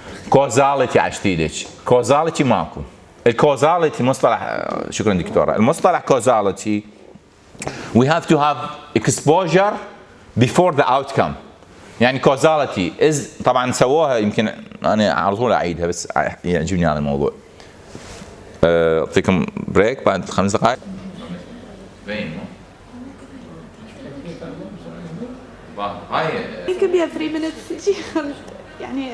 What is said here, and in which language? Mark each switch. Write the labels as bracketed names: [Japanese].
[Arabic] كوزاليتي عشتيدك. كوزاليتي ماكو. الكوزاليتي مصطلح شكرا دكتوره. المصطلح كوزاليتي [English] we have to have exposure before the outcome. [Arabic] يعني كوزاليتي is طبعا سووها يمكن انا على طول اعيدها بس يعجبني هذا الموضوع. اعطيكم بريك بعد 5 دقائق. هاي يمكن بيها 3 minutes يعني